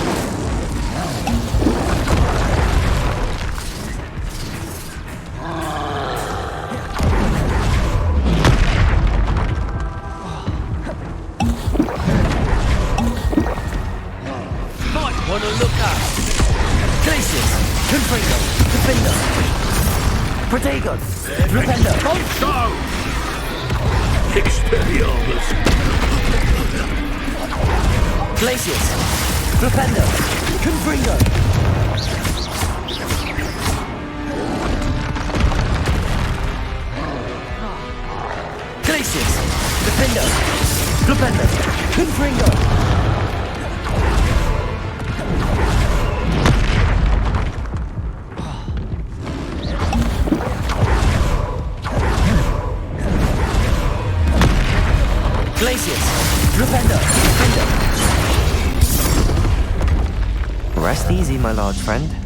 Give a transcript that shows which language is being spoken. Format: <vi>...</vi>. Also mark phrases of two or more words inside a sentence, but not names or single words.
<en>Might want to look up. Glacius, confringo, defender. Protego, defender. Expulso! Expelliarmus! Glacius, defender. Confringo. Glacius, defender. Defender. Confringo. Glacius, defender. Defender. Rest easy, my large friend.</en>